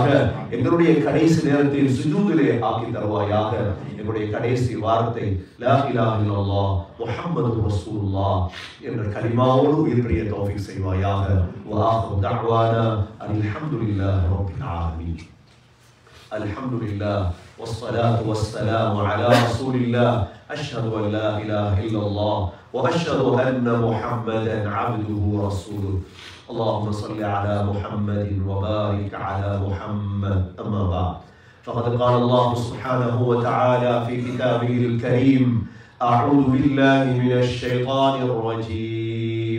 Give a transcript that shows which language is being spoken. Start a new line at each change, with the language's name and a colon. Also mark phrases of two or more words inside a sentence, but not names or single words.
Tamil: எங்களுடைய கடைசி நேரத்தில் சுஜூதிலே ஆக்கி தருவாயாக. எங்களுடைய கடைசி வார்த்தை
Arabic: لا إله إلا الله محمد رسول الله
Tamil: என்ற கலிமாவோடு உயிர்ப்பிய தௌஃபீக் செய்வாயாக.
Arabic: وآخر دعوانا الحمد لله رب العالمين. அல்ஹம்துலில்லாஹ் والصلاة والسلام على رسول الله. أشهد أن لا إله إلا الله وأشهد أن محمدا عبده ورسوله. اللهم صل على محمد وبارك على محمد. أما بعد، فقد قال الله سبحانه وتعالى في كتابه الكريم: أعوذ بالله من الشيطان الرجيم.